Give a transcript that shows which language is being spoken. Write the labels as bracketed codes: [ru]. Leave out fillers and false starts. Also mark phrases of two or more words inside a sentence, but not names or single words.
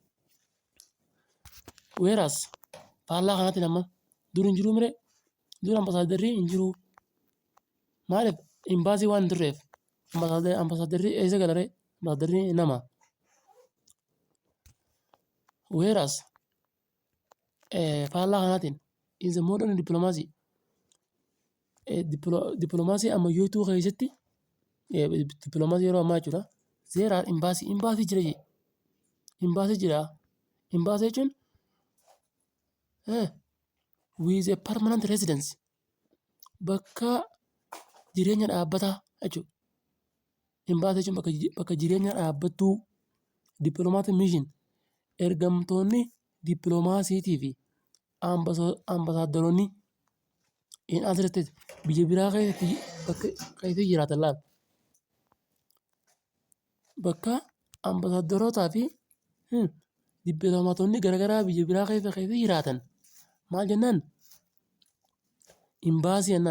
[om] Weeraas faallaa kanaatiin amma dur hin jiruu miree dur ambasaadarri hin jiru. Maaliif imbaasii waan hin turreef ambasaadarri eessa galaree ambasaadarri nama. Weeraas faallaa kanaatiin [en] in the modern diplomacy [om] diplomaasii ammayyootuu keessatti diplomaasii yeroo ammaa jechuudha. Seeraan imbaasii jira jee. Imbaasii jechuun [en] with a permanent residence [om] bakka jireenya dhaabbataa jechuudha. Imbaasii jechuun bakka jireenya dhaabbattuu [en] dippiloomatic mission [om] ergamtoonni dippiloomaasiitii fi ambasaadaronni [en] in other states [om] biyya biraa keessatti jiraatan laal. Bakka ambasaadarootaa fi dippiloomaatonni garaagaraa biyya biraa keessatti jiraatan maal jennaan imbaasii jennaan.